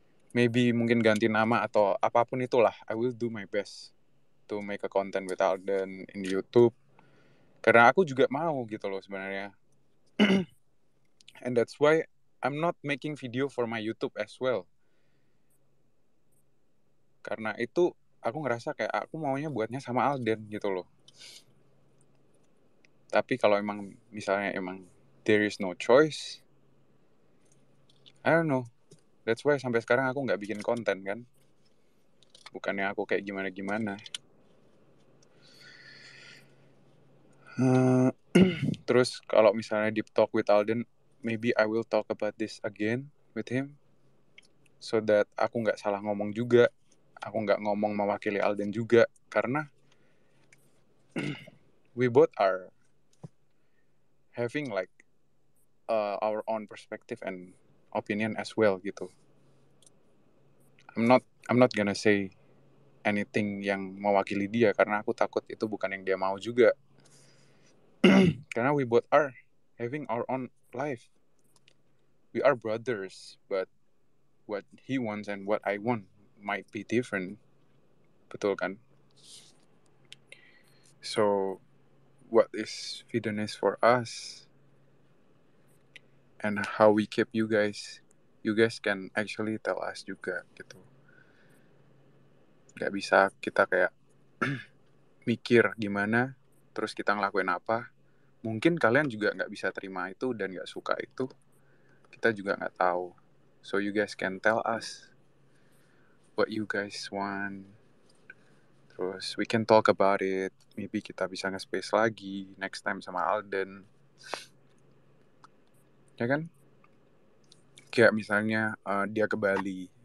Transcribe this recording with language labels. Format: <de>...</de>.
<id>Maybe mungkin ganti nama atau apapun itulah.</id> <en>I will do my best to make a content with Alden in YouTube.</en> <id>Karena aku juga mau gitu loh sebenarnya.</id> <en>And that's why I'm not making video for my YouTube as well.</en> <id>Karena itu aku ngerasa kayak aku maunya buatnya sama Alden gitu loh. Tapi kalau misalnya</id> <en>there is no choice, I don't know. That's why</en> <id>sampai sekarang aku nggak bikin konten kan. Bukannya aku kayak gimana-gimana. Terus kalau misalnya</id> <en>deep talk with Alden, maybe I will talk about this again with him,</en> <id>so that aku nggak salah ngomong juga, aku nggak ngomong mewakili Alden juga, karena</id> <en>we both are having like our own perspective and opinion as well</en> <id>gitu.</id> <en>I'm not gonna say anything</en> <id>yang mewakili dia, karena aku takut itu bukan yang dia mau juga. Karena</id> <en>we both are having our own life. We are brothers, but what he wants and what I want might be different.</en> <id>Betul kan?</id> <en>So, what is Fidenis for us? And how we keep you guys can actually tell us</en> <id>juga gitu. Gak bisa kita kayak mikir gimana, terus kita ngelakuin apa. Mungkin kalian juga gak bisa terima itu dan gak suka itu. Kita juga gak tahu.</id> <en>So you guys can tell us what you guys want.</en> <id>Terus</id> <en>we can talk about it. Maybe</en> <id>kita bisa nge-space lagi</id> <en>next time</en> <id>sama Alden. Ya kan? Kayak misalnya dia ke Bali.</id>